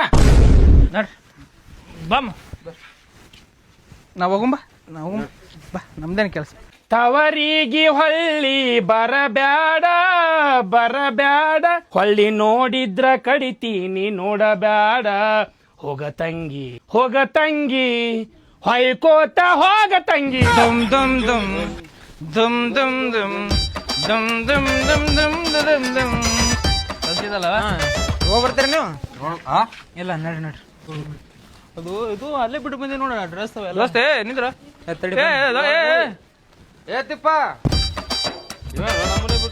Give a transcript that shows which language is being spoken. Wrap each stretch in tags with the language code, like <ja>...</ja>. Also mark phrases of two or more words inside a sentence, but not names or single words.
<kn>ನೋಡ್ರಿ ಬಮ್ಮ ನಾವ್ ಹೋಗುಂಬ ನಾವು ಬಾ ನಮ್ದೇನ್ ಕೆಲಸ. ತವರಿಗೆ ಹೊಳ್ಳಿ ಬರಬ್ಯಾಡ ಬರಬ್ಯಾಡ ಹೊಳ್ಳಿ ನೋಡಿದ್ರ ಕಡಿತೀನಿ ನೋಡಬ್ಯಾಡ ಹೋಗ ತಂಗಿ ಹೊಯ್ಕೋತ ಹೋಗ ತಂಗಿ ದುಮ್ ದುಮ್ ದುಮ್ ದುಮ್ ದುಮ್ ದುಮ್ ದುಮ್ ದುಮ್ ದುಮ್ ದುಮ್ ದುಮ್ ದುಮ್ ಕಲ್ತಿದಲ್ಲ ಹೋಗ್ಬರ್ತೀರಿ ನೀವು? ಇಲ್ಲ ನಡ್ರಿ ನಡ್ರಿ. ಅದು ಇದು ಅಲ್ಲೇ ಬಿಟ್ಟು ಬಂದಿ ನೋಡ ಡ್ರೆಸ್ ಅವೆಲ್ಲ. ದೋಸ್ತೆ ನಿಂದ್ರ ತಡಿ ಏ ತಿಪ್ಪ</kn>